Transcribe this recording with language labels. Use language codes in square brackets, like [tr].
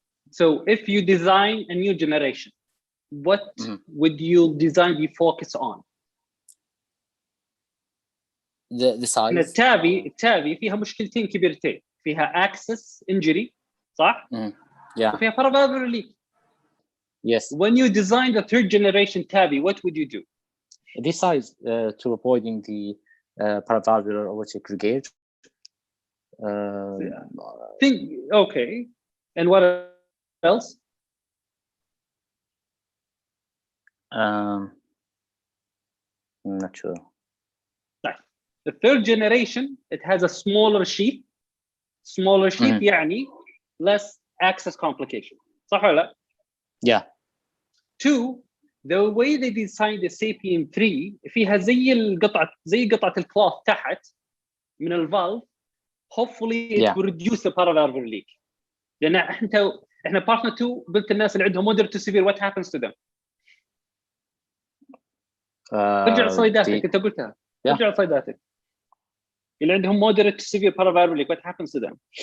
[en] So if you design a new generation, what would you design be focus on? The size. [ar] التابي فيها مشكلتين كبيرتين. فيها access injury, صح؟ [en] Yeah. [ar] وفيها paravalvular leak. [en] Yes. When you design the third generation TAVI, what would you do? This size to avoiding the paravalvular aortic regurg. Okay. And what else? I'm not sure. The third generation, it has a smaller sheath. Smaller sheath يعني less access complication. [ar] صح ولا لا? [en] Yeah. 2, the way they designed the SAPIEN 3 [ar] فيها زي قطعة الكلوث تحت من الفالف. [en] Hopefully it will reduce the paravalvular leak. [ar] لأن احنا partner 2 قلت الناس اللي عندهم [en] moderate to severe what happens to them. [ar] رجع صيداتك انت قلتها. رجع صيداتك. اللي عندهم [en] moderate to severe paravalvular leak what happens to them?